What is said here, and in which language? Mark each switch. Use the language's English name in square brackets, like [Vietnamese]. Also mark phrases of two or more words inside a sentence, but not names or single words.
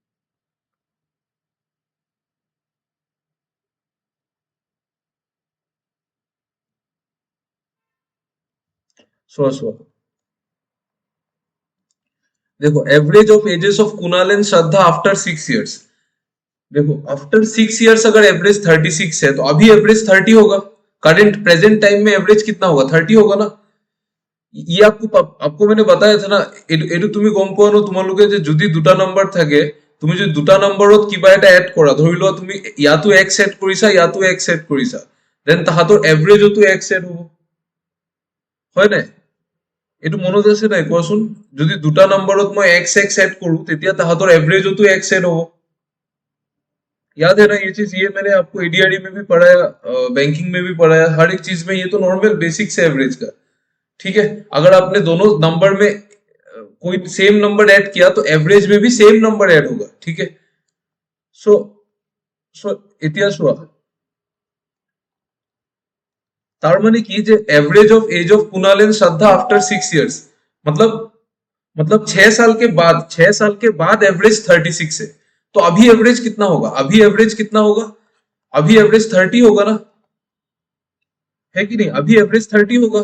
[English] so so [Hindi] देखो, [English] average of ages of Kunal and Shraddha after 6 years. [Hindi] देखो, [English] after 6 years [Hindi] अगर एवरेज 36 है तो अभी एवरेज 30 होगा। [English] current present time [Hindi] में एवरेज कितना होगा? 30 होगा ना। ये आपको मैंने बताया था ना। [Assamese] এটো তুমি গম পোৱা ন, তোমালোকে যে যদি দুটা নাম্বার থাকে, তুমি যদি দুটা নাম্বাৰত কিবা এটা এড কৰা, ধৰি লোৱা তুমি ইয়াতো x এড কৰিছা, ইয়াতো x এড কৰিছা, দেন তাহাঁতৰ এভাৰেজতো x এড হ'ব, হয় নাই? এইটো মনত আছে নাই কোৱাচোন? যদি দুটা নাম্বাৰত মই x এড কৰো, তেতিয়া তাহাঁতৰ এভাৰেজতো x এড হ'ব। [Hindi] याद है ना ये चीज? ये मैंने आपको एडीआरई में भी पढ़ाया, बैंकिंग में भी पढ़ाया, हर एक चीज में ये तो [English] normal basics [Hindi] है एवरेज का, ठीक है। अगर आपने दोनों नंबर में कोई [English] same number add [Hindi] किया तो एवरेज में भी [English] same number add [Hindi] होगा, ठीक है। [English] so so [Hindi] इतिहास हुआ, [Assamese] তার মানে কি যে [English] average of age of Kunal and Shraddha after 6 years, [Hindi] मतलब 6 साल के बाद एवरेज 36 है। तो अभी एवरेज कितना होगा? अभी एवरेज कितना होगा? अभी एवरेज 30 होगा ना, है कि नहीं? अभी एवरेज 30 होगा।